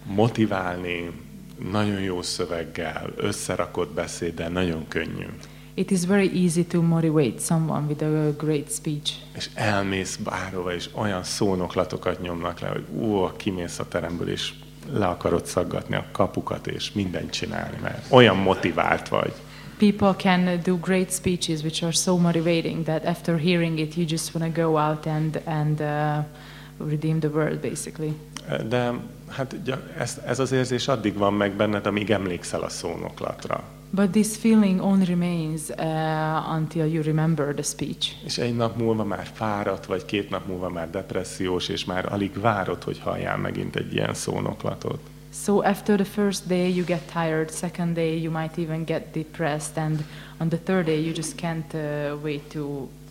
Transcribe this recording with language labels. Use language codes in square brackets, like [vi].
[hu] Motiválni nagyon jó szöveggel, összerakott beszéddel nagyon könnyű. [en] It is very easy to motivate someone with a great speech. [hu] És elmész bárhova, és olyan szónoklatokat nyomnak le, hogy kimész a teremből is. Le akarod szaggatni a kapukat és mindent csinálni, mert olyan motivált vagy. [en] People can do great speeches which are so motivating that after hearing it you just want to go out and redeem the world basically. [hu] De hát ez az érzés addig van meg benned, amíg emlékszel a szónoklatra. [en] But this feeling only remains until you remember the speech. [hu] És egy nap múlva már fáradt vagy, 2 nap múlva már depressziós, és már alig várod, hogy halljál megint egy ilyen szónoklatot. [en] So after the first day you get tired, second day you might even get depressed, and on the third day you just can't wait to.